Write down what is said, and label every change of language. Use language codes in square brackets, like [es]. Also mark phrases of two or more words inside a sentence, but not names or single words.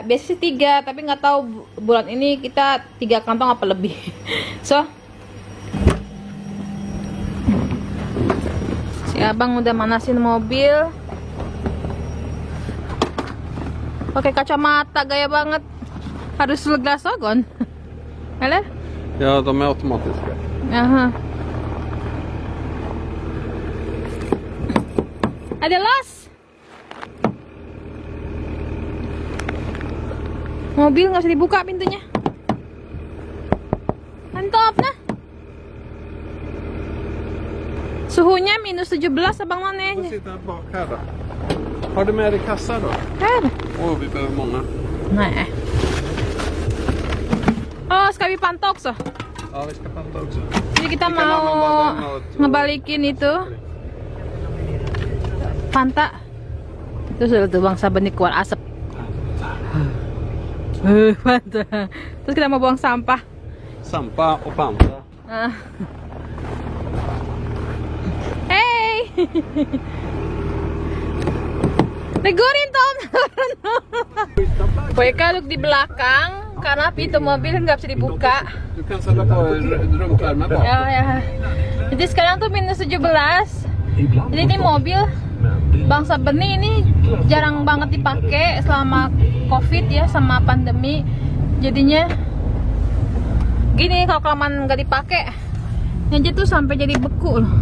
[id] Biasanya 3, tapi nggak tahu bulan ini kita 3 kantong apa lebih. So si abang udah manasin mobil, pakai kacamata gaya banget, harus glasögon. [sv] Eller? Ja, de är automatiska. Jaha. [id] Ada los. Mobil nggak bisa dibuka pintunya. Mantap nah. Suhunya minus 17 Abang None. [sv] Vad sitter här bak här då? Har du med dig kassa då? Här. Åh, vi behöver många. Nej. Oh, ska vi panta också? Ja, vi ska panta också. [id] Jadi kita mau ngebalikin itu Fanta. Terus udah tuh Bang Saben nih keluar asap. Fanta. Terus kita mau buang sampah. [sv] Sampah och panta. Hey. [id] Negurin Tom. Poika duduk di belakang karena pintu mobil nggak bisa dibuka. [sv] Du kan sätta på rumvärme bak. [id] Ya. Jadi sekarang tuh minus 17. Jadi ini mobil Bang Saben ini jarang banget dipakai selama COVID ya, sama pandemi. Jadinya gini, kalau kelamaan nggak dipakai, aja tuh sampai jadi beku loh.